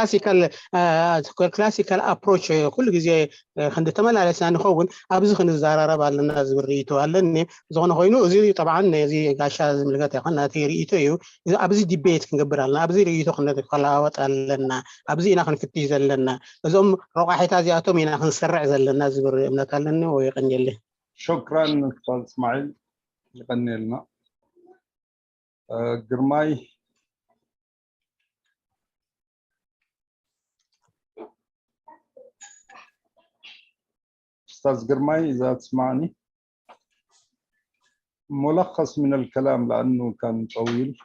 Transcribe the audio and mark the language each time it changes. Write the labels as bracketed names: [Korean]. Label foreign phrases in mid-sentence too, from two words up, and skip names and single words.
[Tigrinya] ክላሲካል ኣፕሮች ኩሉ ግዜ ክንዲ ተመላለስና ንኸውን ኣብዚ ክንዘራረብ ኣለና ዝብል ርእይቶ ኣለኒ ዝኾነ ኮይኑ እዚ طبعا እዚ ጋሻ ዝምልከት ይኹን ናቲ ርእይቶ እዩ ኣብዚ ዲቤት ክንገብር ኣለና ኣብዚ ርእይቶ ክንከላወጥ ኣለና ኣብዚ ኢና ክንፍትሽ ዘለና እዞም ረቋሒታ እዚኣቶም ኢና ክንሰርዕ ዘለና ዝብል እምነት ኣለኒ ወይ ይቀኒየሊ [Arabic] شكرا استاذ اسماعيل يقني لنا جرماي استاذ جرماي اذا تسمعني ملخص من الكلام لانه كان طويل